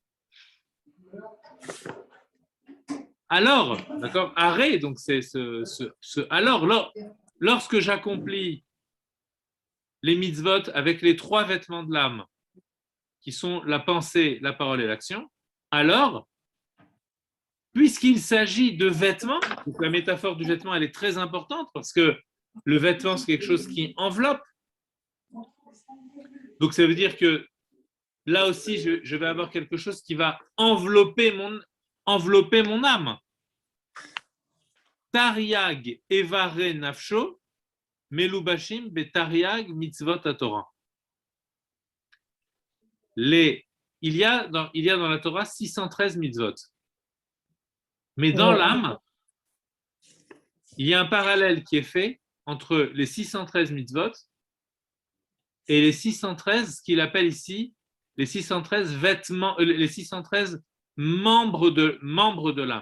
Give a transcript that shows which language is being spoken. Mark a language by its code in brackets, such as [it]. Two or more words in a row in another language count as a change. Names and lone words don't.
[fr] Alors, d'accord, arrêt, donc c'est alors, lorsque j'accomplis les mitzvot avec les trois vêtements de l'âme, qui sont la pensée, la parole et l'action, alors, puisqu'il s'agit de vêtements, donc la métaphore du vêtement, elle est très importante parce que le vêtement, c'est quelque chose qui enveloppe. Donc, ça veut dire que là aussi, je vais avoir quelque chose qui va envelopper mon âme. [he] תרי״ג אברי נפשו, מלובשים בתרי״ג מצוות תורה. [fr] Il y a dans la Torah 613 mitzvot. Mais dans l'âme, il y a un parallèle qui est fait entre les 613 mitzvot et les 613, ce qu'il appelle ici, les 613 vêtements, les 613 membres de l'âme.